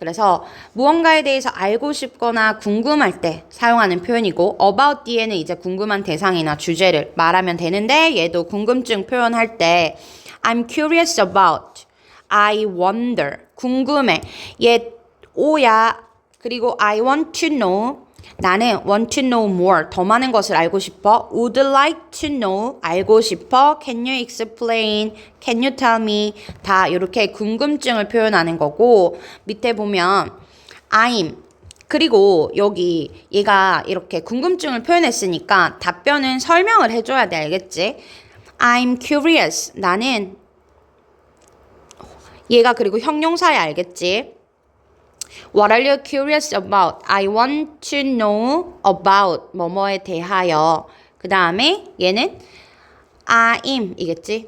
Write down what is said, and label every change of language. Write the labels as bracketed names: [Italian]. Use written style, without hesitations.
[Korean] 그래서 무언가에 대해서 알고 싶거나 궁금할 때 사용하는 표현이고 about 뒤에는 이제 궁금한 대상이나 주제를 말하면 되는데 얘도 궁금증 표현할 때 [English] I'm curious about, I wonder, [Korean] 궁금해. 얘 오야. [English] 그리고 I want to know, [Korean] 나는 [English] want to know more, [Korean] 더 많은 것을 알고 싶어. [English] Would like to know, [Korean] 알고 싶어. [English] Can you explain, can you tell me, [Korean] 다 이렇게 궁금증을 표현하는 거고 밑에 보면 I'm, 그리고 여기 얘가 이렇게 궁금증을 표현했으니까 답변은 설명을 해줘야 돼. 알겠지? [English] I'm curious, [Korean] 나는 얘가 그리고 형용사야. 알겠지? [English] What are you curious about? I want to know about [Korean] 뭐뭐에 대하여. 그 다음에 얘는 I'm 이겠지?